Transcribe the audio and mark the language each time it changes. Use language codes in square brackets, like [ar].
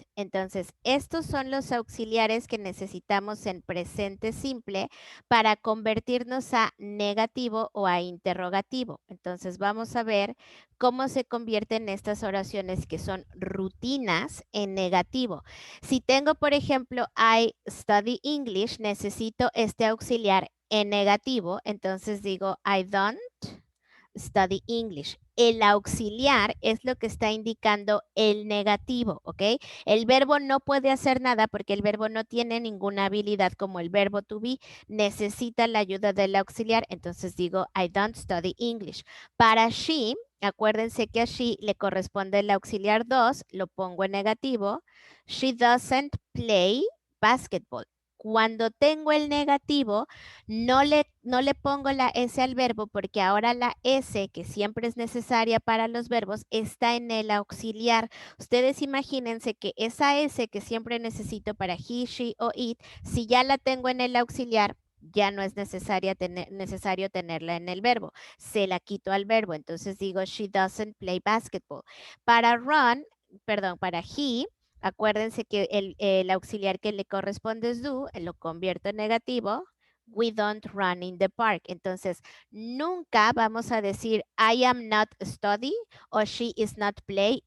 [es] Entonces, estos son los auxiliares que necesitamos en presente simple para convertirnos a negativo o a interrogativo. Entonces, vamos a ver cómo se convierten estas oraciones que son rutinas en negativo. Si tengo, por ejemplo, [en] I study English, [es] necesito este auxiliar en negativo. Entonces digo, [en] I don't study English. [es] El auxiliar es lo que está indicando el negativo, ¿ok? El verbo no puede hacer nada porque el verbo no tiene ninguna habilidad como el verbo to be. Necesita la ayuda del auxiliar. Entonces digo, [en] I don't study English. [es] Para she, acuérdense que a she le corresponde el auxiliar 2, lo pongo en negativo. [en] She doesn't play basketball. [es] Cuando tengo el negativo, no le pongo la S al verbo porque ahora la S, que siempre es necesaria para los verbos, está en el auxiliar. Ustedes imagínense que esa S que siempre necesito para he, she o it, si ya la tengo en el auxiliar, ya no es necesario tenerla en el verbo. Se la quito al verbo. Entonces digo, [en] she doesn't play basketball. [es] Para run, perdón, para he, acuérdense que el auxiliar que le corresponde es do, lo convierto en negativo. [en] We don't run in the park. [es] Entonces, nunca vamos a decir [en] I am not study o she is not play.